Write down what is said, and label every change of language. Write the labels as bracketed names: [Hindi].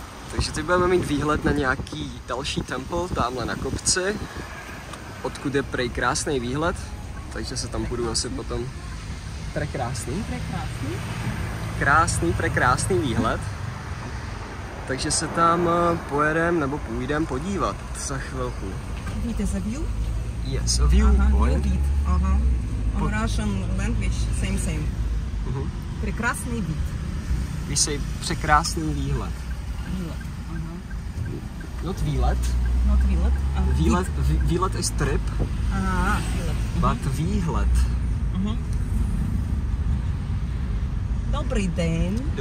[Czech] Takže teď budeme mít výhled na nějaký další temple, tamhle na kopci, odkud je prej krásný výhled, takže se tam budu asi potom... Prekrásný? Prekrásný výhled. Takže se tam pojedem nebo půjdem podívat za chvilku. [English] It is a view? Yes, a view point. On Russian language, same. [Russian] Прекрасный вид. [English] We say [Czech] překrásný výhled. [English] Not výlet. Not výlet. Výlet is trip. [Czech] Výlet. [English] But výhled. [Czech] Dobrý den.